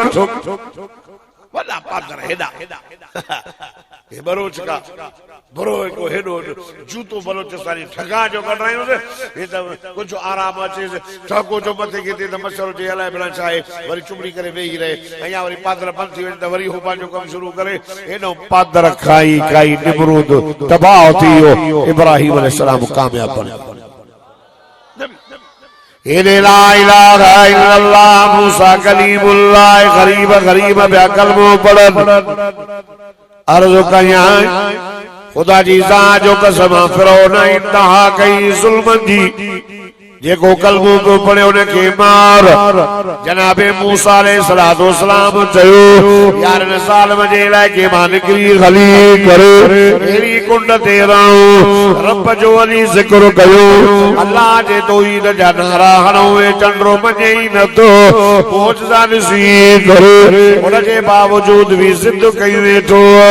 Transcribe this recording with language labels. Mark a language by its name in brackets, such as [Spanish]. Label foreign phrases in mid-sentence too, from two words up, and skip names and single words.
[Sindhi] वॾा पादर हेॾा हे बरोच का बरो को हेॾो जूतो बलोचिस्तानी ठगा जो कढायूं हे त कुझु आराम अचे ठको जो मथे खे त मच्छर जे अलाए बिना छा आहे वरी चुमड़ी करे वेही रहे ऐं या वरी पादर बंदि थी वञे त वरी हो पंहिंजो कमु शुरू करे हेॾो पादर खाई खाई निमरूद तबाह थी वियो इब्राहिम अलैहिस्सलाम कामयाब बणियो हेॾे [Arabic] لا إله إلا الله موسى كليم الله [Sindhi] ग़रीब ग़रीब ॿिया कलमो पढ़नि अर्ज़ कयां खुदा जी ज़ात जो कसम फिरौन इंतहा कई ज़ुल्मनि जी जेको कलमो पियो पढ़े उनखे मार जनाबे मूसा अलैहिस्सलाम चयो यारनि सालनि जे इलाइक़े मां निकिरी हली करे अहिड़ी कुंड ते रहूं रब जो वली ज़िक्र कयो अल्लाह जे तौहीद जा नारा हणो चंडो मञे ई नथो मोजज़ा ॾिसी करे उनजे बावजूद बि ज़िद कई वेठो